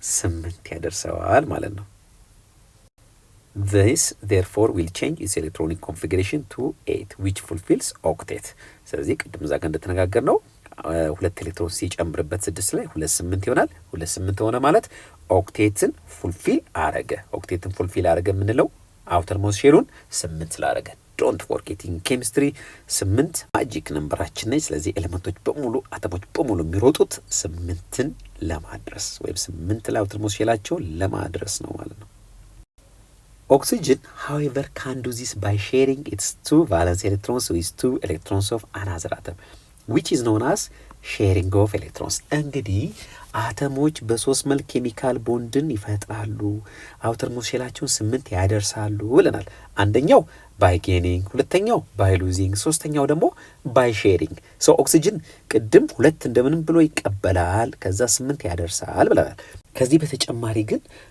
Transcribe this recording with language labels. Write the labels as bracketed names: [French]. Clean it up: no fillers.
[Amharic] 8 ያደርሰዋል ማለት ነው። [English] This therefore will change its electronic configuration to 8 which fulfills octet። [Amharic] ስለዚህ ቅድም እዛ ጋር እንደተነጋገር ነው 2 ኤሌክትሮን ሲጨምርበት 6 ላይ 2 8 ይሆናል። 2 8 ሆነ ማለት ኦክቴትን ፉልፊል አረገ። ኦክቴትን ፉልፊል አረገ የምንለው አውተር ሞስት ሼሉን 8 ስላረገ። ዶንት ፎርጌት ኢን ኬሚስትሪ 8 ማጂክ ነምበራችን ነች። ስለዚህ ኤሌመንቶች በሙሉ አተሞች በሙሉ የሚሮጡት 8ን ለማድረስ ወይም 8 ላይ አውተርሞስት ሼላቸውን ለማድረስ ነው ማለት ነው። [English] Oxygen, however, can do this by sharing its 2 valence electrons with 2 electrons of another atom, which is known as sharing of electrons. [Amharic] እንግዲህ አተሞች በሶስት መልክ ኬሚካል ቦንድን ይፈጥራሉ፣ አውተርሞስት ሼላቸውን 8 ያደርሳሉ ብለናል። አንደኛው ባይ ጌኒንግ፣ ሁለተኛው ባይ ሉዚንግ፣ ሶስተኛው ደግሞ ባይ ሼሪንግ። ሶ ኦክሲጅን ቅድም 2 እንደምንም ብሎ ይቀበላል፣ ከዛ 8 ያደርሳል ብለናል። ከዚህ በተጨማሪ ግን